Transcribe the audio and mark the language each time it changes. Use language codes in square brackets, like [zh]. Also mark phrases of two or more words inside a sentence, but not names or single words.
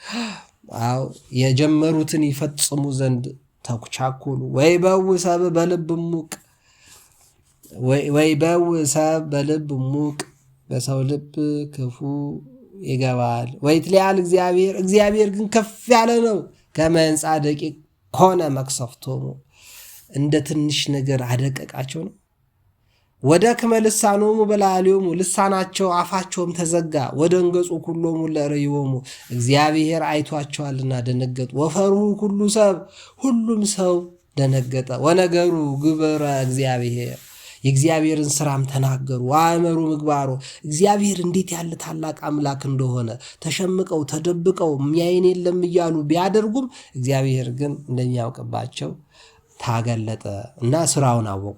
[am] የጀመሩትን ይፈጽሙ ዘንድ ተኩቻኮሉ። [gez] ወይበው ሰብ በልብ ሙቅ፣ ወይበው ሰብ በልብ ሙቅ፣ [am] በሰው ልብ ክፉ ይገባል። [gez] ወይትለዓል እግዚአብሔር፣ [am] እግዚአብሔር ግን ከፍ ያለ ነው። [gez] ከመ ሕንፃ ደቂቅ ኮነ መቅሰፍቶሙ፣ [am] እንደ ትንሽ ነገር አደቀቃቸው ነው። ወደክመ [gez] ልሳኖሙ በላዕሌሆሙ፣ [am] ልሳናቸው አፋቸውም ተዘጋ። [gez] ወደንገጹ ኩሎሙ ለርእዮሙ፣ [am] እግዚአብሔር አይቷቸዋልና ደነገጡ። [gez] ወፈርሁ ኩሉ ሰብ፣ [am] ሁሉም ሰው ደነገጠ። [gez] ወነገሩ ግብረ እግዚአብሔር፣ [am] የእግዚአብሔርን ስራም ተናገሩ። [gez] ወአእመሩ ምግባሮ፣ [am] እግዚአብሔር እንዴት ያለ ታላቅ አምላክ እንደሆነ ተሸምቀው ተደብቀው የሚያየን የለም እያሉ ቢያደርጉም እግዚአብሔር ግን እንደሚያውቅባቸው ታገለጠ እና ስራውን አወቁ።